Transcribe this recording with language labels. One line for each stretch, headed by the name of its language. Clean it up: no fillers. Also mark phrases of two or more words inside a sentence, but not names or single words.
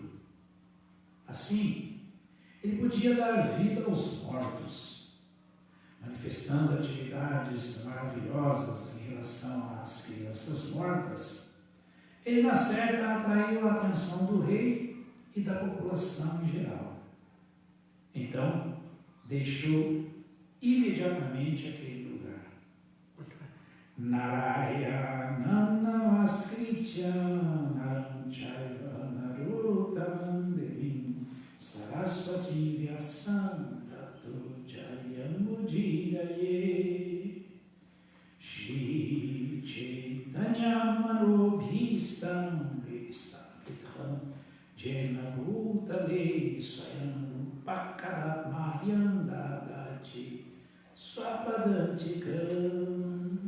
Portuguese: Assim, ele podia dar vida aos mortos, manifestando atividades maravilhosas em relação às crianças mortas. Ele, na certa, atraiu a atenção do rei e da população em geral. Então, deixou imediatamente aquele lugar.
Sanskrit: Narayana namaskritya naram chaiva narottamam devim sarasvati vyasam tato jayamudiraye Shri Chaitanya manobhistam vistapitham jena bhutale swayam pakaratmayam dadati swapadantikam